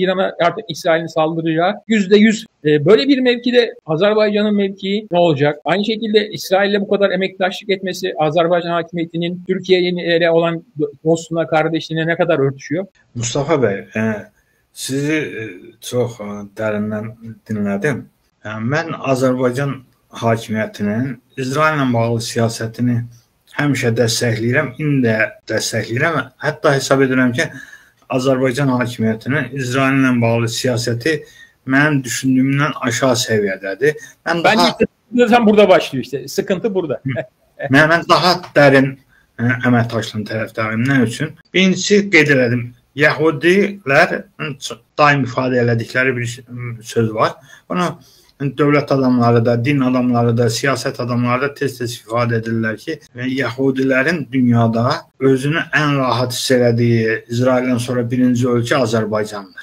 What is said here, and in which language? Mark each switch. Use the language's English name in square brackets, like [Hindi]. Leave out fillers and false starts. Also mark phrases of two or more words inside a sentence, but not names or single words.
[Turkish] İran'a artık İsrail'in saldıracağı %100 böyle bir mevkide Azerbaycan'ın mevkii ne olacak? Aynı şekilde İsrail'le bu kadar emektaşlık etmesi Azerbaycan hakimiyetinin Türkiye'ye olan dostluğuna, kardeşliğine ne kadar örtüşüyor? [Azerbaijani] Mustafa Bey, sizi çok dərindən dinlədim. Mən Azərbaycan hakimiyyətinin İsraillə bağlı siyasətini həmişə dəstəkləyirəm, indi də dəstəkləyirəm. Hətta hesab edirəm ki, Azərbaycan hakimiyyətinin İsraillə bağlı siyasəti mənim düşündüğümdən aşağı səviyyədədir. [Turkish] Bence burada başlıyor işte. Sıkıntı burada. [Azerbaijani] Mən daha dərin əməkdaşlığın tərəfdarıyım. Nə üçün? Birincisi qeyd elədim. Yahudilər daim ifadə elədikləri bir söz var. Bunu dövlət adamları da, din adamları da, siyasət adamları da tez-tez ifadə edirlər ki, Yahudilərin dünyada özünü ən rahat hiss elədiyi İsraildən sonra birinci ölkə Azərbaycandır.